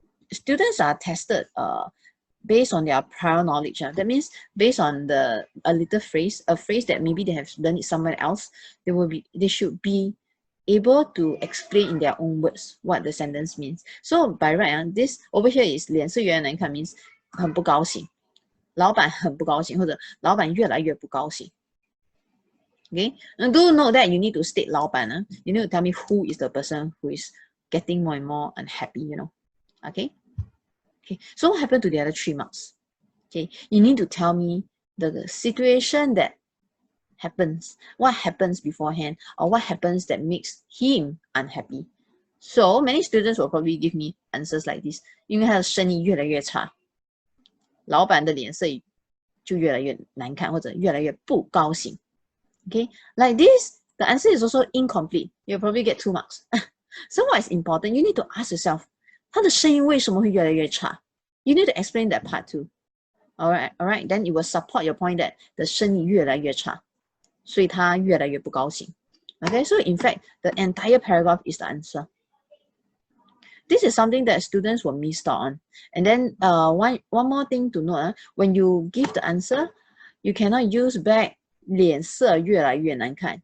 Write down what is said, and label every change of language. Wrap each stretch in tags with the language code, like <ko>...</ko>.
<en>Students are tested based on their prior knowledge. That means based on a phrase that maybe they have learned it somewhere else, they should be able to explain in their own words what the sentence means. So by right, this over here is</en> <zh>脸色越来越难看 means 很不高兴，老板很不高兴，或者老板越来越不高兴。</zh> <en>Okay, and do note that you need to state 老板 you need to tell me who is the person who is getting more and more unhappy, you know. Okay. Okay, so what happened to the other 3 marks? Okay, you need to tell me the situation that happens, what happens beforehand, or what happens that makes him unhappy. So many students will probably give me answers like this.</en> <zh>因为他的生意越来越差，老板的脸色就越来越难看，或者越来越不高兴。</zh> <en>Okay, like this, the answer is also incomplete. You'll probably get 2 marks. So what is important? You need to ask yourself,</en> <zh>他的生意为什么会越来越差？</zh> <en>You need to explain that part too. Alright, then it will support your point that the</en> <zh>生意越来越差，所以他越来越不高兴。</zh> <en>Okay, so in fact, the entire paragraph is the answer. This is something that students will miss out on. And then one more thing to note, when you give the answer, you cannot use back</en> <zh>脸色越来越难看.</zh>